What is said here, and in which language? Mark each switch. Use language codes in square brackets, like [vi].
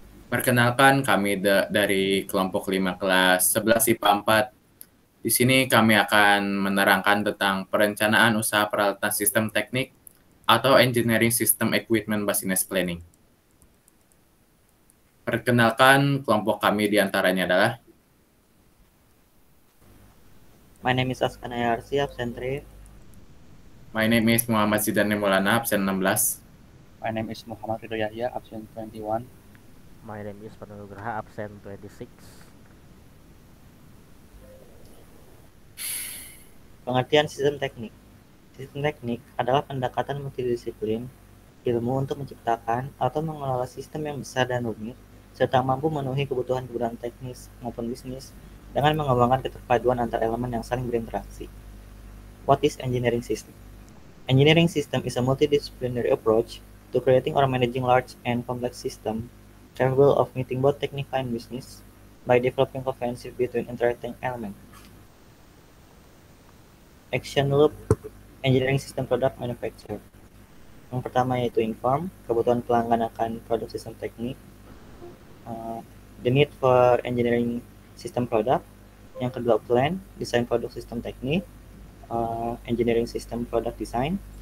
[id] Perkenalkan kami dari kelompok 5 kelas 11 IPA 4. Di sini kami akan menerangkan tentang perencanaan usaha peralatan sistem teknik atau [en] Engineering System Equipment Business Planning. [id] Perkenalkan kelompok kami diantaranya adalah [en] My name is Askana Yarsi, absent 3. My name is Muhammad Zidane Maulana, absen 16. My name is Muhammad Ridho Yahya, absent 21. My name is Panugraha, absent 26. [id] Pengertian sistem teknik. Sistem teknik adalah pendekatan multidisiplin ilmu untuk menciptakan atau mengelola sistem yang besar dan rumit, serta mampu memenuhi kebutuhan-kebutuhan teknis maupun bisnis dengan mengembangkan keterpaduan antar elemen yang saling berinteraksi. [en] What is engineering system? Engineering system is a multidisciplinary approach to creating or managing large and complex systems capable of meeting both technical and business by developing convention between interacting elements. Action loop engineering system product manufacture. [id] Yang pertama yaitu inform, kebutuhan pelanggan akan produk sistem teknik. [en] The need for engineering system product. [id] Yang kedua plan, desain produk sistem teknik. [en] Engineering system product design.